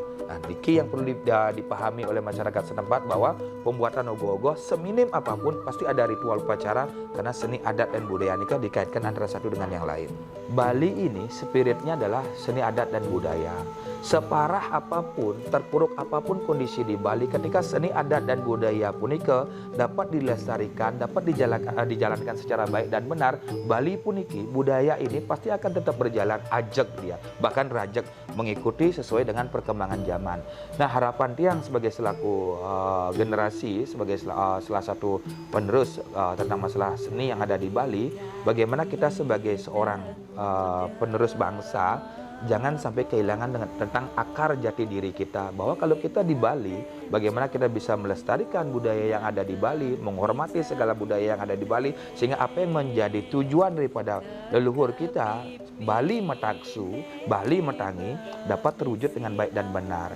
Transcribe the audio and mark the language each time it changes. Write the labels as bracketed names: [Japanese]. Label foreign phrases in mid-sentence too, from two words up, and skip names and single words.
[Indonesian] Nah, diki yang perlu dipahami oleh masyarakat setempat bahwa pembuatan ogoh-ogoh seminim apapun pasti ada ritual upacara, karena seni adat dan budaya nikah dikaitkan antara satu dengan yang lain. Bali ini spiritnya adalah seni adat dan budaya. Separah apapun, terpuruk apapun kondisi di Bali, ketika seni adat dan budaya punike dapat dilestarikan, dapat dijalankan secara baik dan benar, Bali puniki, budaya ini pasti akan tetap berjalan ajeg dia, bahkan rajek mengikuti sesuai dengan perkembangan zaman. Nah, harapan Tiang sebagai selaku generasi, sebagai salah satu penerus tentang masalah seni yang ada di Bali, bagaimana kita sebagai seorang penerus bangsa jangan sampai kehilangan tentang akar jati diri kita, bahwa kalau kita di Bali, bagaimana kita bisa melestarikan budaya yang ada di Bali, menghormati segala budaya yang ada di Bali, sehingga apa yang menjadi tujuan daripada leluhur kita, Bali Mataksu, Bali Matangi, dapat terwujud dengan baik dan benar.